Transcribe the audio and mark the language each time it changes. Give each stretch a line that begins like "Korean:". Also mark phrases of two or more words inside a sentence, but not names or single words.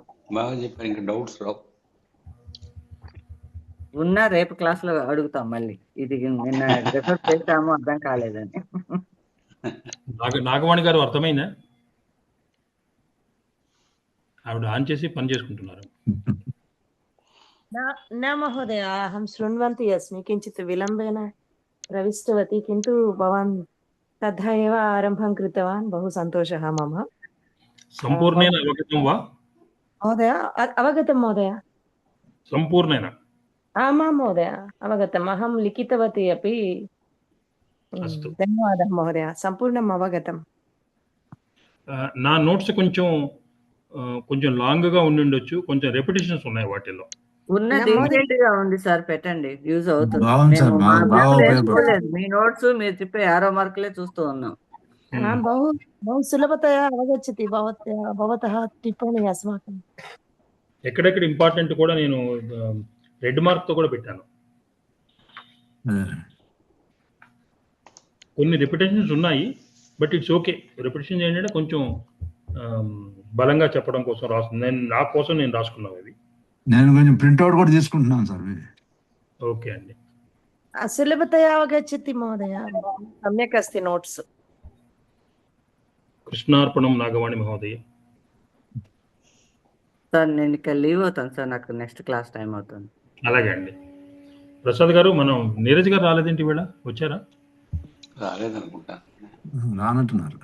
Telugu: బాగా చెప్పారు, ఇంకా డౌట్స్ రావు. ఉన్నా రేపు క్లాస్ లో అడుగుతాం మళ్ళీ, ఇది నిన్న రిఫర్ చేసాము అర్థం కాలేదని. నాగవాణి గారు అర్థమైందా? ఆవిడ ఆన్ చేసి పని చేసుకుంటున్నారు.
Sanskrit: न महोदय, अहं शृण्वन्ती अस्मि, किञ्चित् विलम्बेन प्रविष्टवती, किन्तु भवान् तथा एव आरम्भं कृतवान्, बहु सन्तोषः मम। సంపూర్ణేన అవగతం వా? महोदय अवगतं महोदय? సంపూర్ణేన. आमां महोदय, अवगतम्, अहं लिखितवती अपि। अस्तु। धन्यवादः महोदय, सम्पूर्णम् अवगतम्।
Telugu: నా నోట్స్ కొంచెం లాంగ్ గా ఉండుండొచ్చు, కొంచెం రెపిటేషన్స్ ఉన్నాయి వాటిల్లో. ఉన్నది డీటెయిల్డ్ గా ఉంది సార్, పెట్టండి, యూజ్ అవుతుంది. బాగుంది సార్, మేము బాగా మార్కులు ఉపయోగపడుతుంది. వేసుకోలేదు, మీ నోట్స్ మీరు చెప్పే 6 మార్కులే చూస్తూ ఉన్నాం.
Sanskrit: बहु बहु सुलभतया अवगच्छति भवतः टिप्पणी अस्माकं।
Telugu: ఎక్కడెక్కడ ఇంపార్టెంట్ కూడా నేను
English: red mark
Telugu: తో కూడా పెట్టాను. అదే. కొన్ని రిపిటేషన్స్ ఉన్నాయి,
English: but it's okay.
Telugu: రిపిటేషన్ ఏంటంటే కొంచెం బలంగా చెప్పడం కోసం రాస్తుంది. నా కోసం నేను రాసుకున్నాను అది. నేను కొంచెం ప్రింట్అవుట్ కూడా తీసుకుంటున్నాను సార్. ఓకే అండి.
Sanskrit: सुलभतया अवगच्छति महोदय, सम्यक् अस्ति नोट्स्। కృష్ణార్పణం నాగవాణి మహోదయ.
Telugu: సార్ నేను ఇక్కడ లీవ్ అవుతాను సార్, నాకు
English: next class time
Telugu: అవుతుంది. అలాగే అండి. ప్రసాద్ గారు, మనం నీరజ్ గారు రాలేదేంటి ఇవాళ? వచ్చారా? రాలేదనుకుంటా. రానట్టున్నారు.